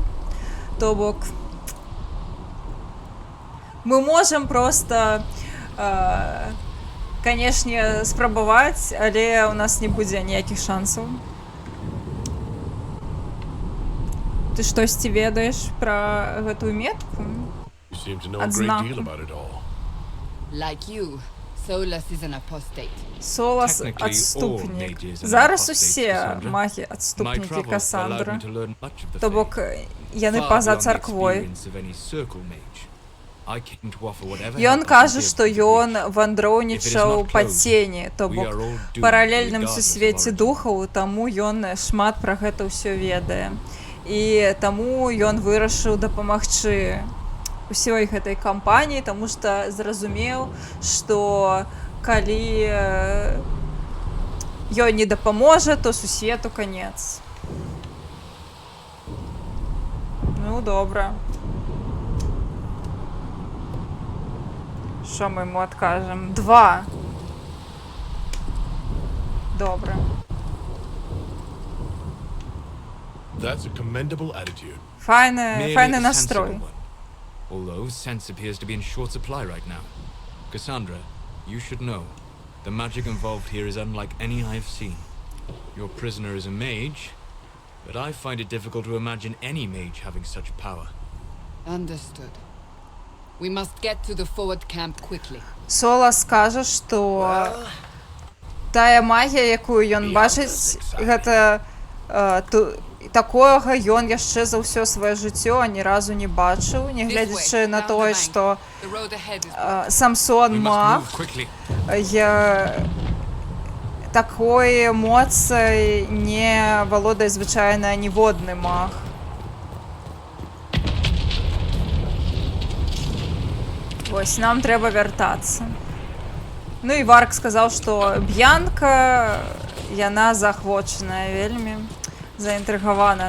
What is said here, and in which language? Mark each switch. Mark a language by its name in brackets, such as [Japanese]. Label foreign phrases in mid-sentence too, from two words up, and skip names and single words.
[Belarusian] То бок... Мы можам проста... Канешне, спрабаваць, але ў нас не будзе ніякіх шансаў. Ты штосьці ведаеш пра гэтую метку? [English] You seem to know a great deal about it all. Like you, Solus is an apostate. [Belarusian] Солас [English] Technically, all [Belarusian] адступнік. [English] mages are [Belarusian] Зараз [English] apostates, [Belarusian] усе [English] Cassandra. [Belarusian] магі [English] My [Belarusian] адступнікі [English] travels allowed [Belarusian] Касандры. [English] me to learn much of the [Belarusian] То бок, [English] faith, [Belarusian] яны [English] far [Belarusian] па-за [English] beyond the [Belarusian] царквой. [English] experience of any circle mage. I came to offer whatever [Belarusian] Ён [English] help I can [Belarusian] кажа, [English] give [Belarusian] што [English] to the [Belarusian] ён [English] breach. [Belarusian] вандроўнічаў па цені, то [English] We [Belarusian] бок [English] are all doomed [Belarusian] паралельным [English] regardless of [Belarusian] сусвеце [English] origin. [Belarusian] духаў, таму ён шмат пра гэта ўсё ведае. І таму ён вырашыў дапамагчы усёй гэтай кампаніі, таму што зразумеў, што калі ёй не дапаможа, то сусвету канец. Ну, добра. [Ukrainian] Що ми йому откажемо? 2. Добре. [English] That's a commendable attitude. Merely [Ukrainian] Файний [English] a [Ukrainian] настрой. [English] sensible one. Although sense appears to be in short supply right now. Cassandra, you should know. The magic involved here is unlike any I have seen. Your prisoner is a mage, but I find it difficult to imagine any mage having such power. Understood. We must get to the forward camp quickly. [Belarusian] Солас каже, што тая магія, якую ён бачыць, гэта такога ён яшчэ за ўсё сваё жыццё ні разу не бачыў, нягледзячы на тое, што [English] The road ahead is [Belarusian] Самсон [English] We must [Belarusian] маг, [English] move quickly. [Belarusian] такой эмоцыяй не валодае звычайна ніводны маг. Вось, нам трэба вяртацца. Ну і Варк сказаў, што Б'янка, яна заахвочаная вельмі, заінтрыгаваная.